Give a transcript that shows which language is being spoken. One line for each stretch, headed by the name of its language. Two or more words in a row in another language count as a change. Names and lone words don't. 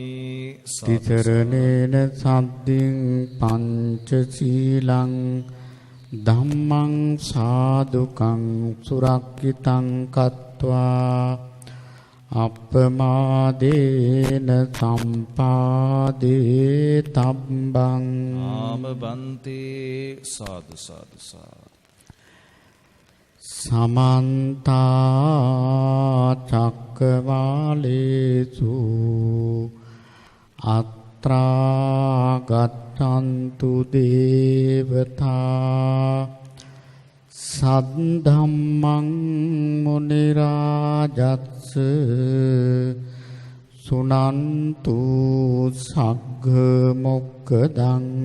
Pali: තිසරණේන සද්දින් පංචශීලං ධම්මං සාදුකං සුරක්ඛිතං කତ୍වා අප්පමාදේන සම්පාදේ තබ්බං ආමබන්තේ සාදු සාදු සාදු සමන්ත චක්කවාලේසු අත්‍රා ගච්ඡන්තු දේවතා සද්ධම්මං මුනි රාජස්ස සුනන්තු සග්ග මොක්ඛදං